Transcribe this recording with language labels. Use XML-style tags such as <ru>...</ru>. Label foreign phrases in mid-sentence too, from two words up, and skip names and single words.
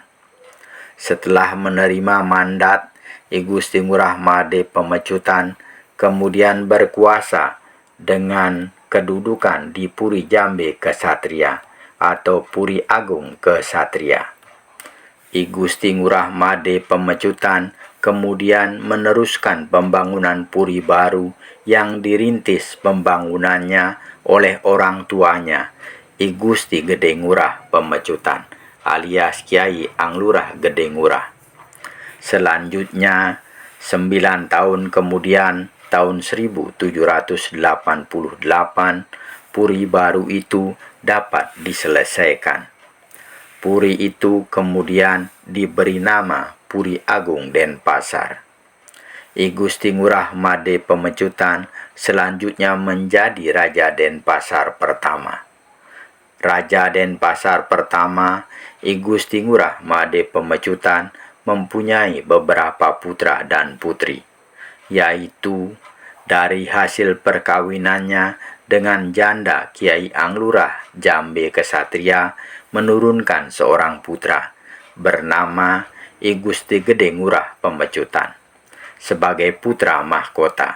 <id>Setelah menerima mandat, I Gusti Ngurah Made Pemecutan kemudian berkuasa dengan kedudukan di Puri Jambe Kesatria atau Puri Agung Kesatria. I Gusti Ngurah Made Pemecutan kemudian meneruskan pembangunan puri baru yang dirintis pembangunannya oleh orang tuanya, I Gusti Gede Ngurah Pemecutan alias Kiai Anglurah Gede Ngurah. Selanjutnya, 9 tahun kemudian, tahun 1788, puri baru itu dapat diselesaikan. Puri itu kemudian diberi nama Puri Agung Denpasar. I Gusti Ngurah Made Pemecutan selanjutnya menjadi Raja Denpasar pertama. Raja Denpasar pertama, I Gusti Ngurah Made Pemecutan, mempunyai beberapa putra dan putri, yaitu dari hasil perkawinannya dengan janda Kiai Anglurah Jambe Kesatria menurunkan seorang putra bernama I Gusti Gede Ngurah Pemecutan sebagai putra mahkota.</id>